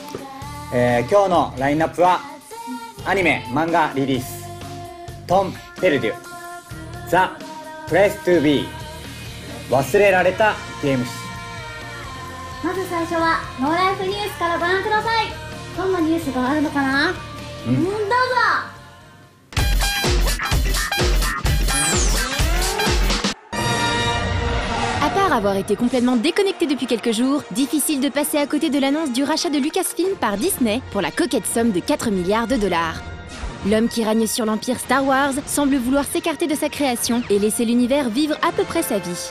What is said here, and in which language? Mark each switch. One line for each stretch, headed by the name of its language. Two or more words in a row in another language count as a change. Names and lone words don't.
Japanese: 今日のラインナップはアニメ・漫画リリーストン・ペルデュ、ザ・プレイス・トゥ・ビー、忘れられたゲーム誌。まず最初はノーライフニュースからご覧ください。どんなニュースがあるのかな。どうぞ。
French: À part avoir été complètement déconnecté depuis quelques jours, difficile de passer à côté de l'annonce du rachat de Lucasfilm par Disney pour la coquette somme de 4 milliards de dollars. L'homme qui règne sur l'empire Star Wars semble vouloir s'écarter de sa création et laisser l'univers vivre à peu près sa vie.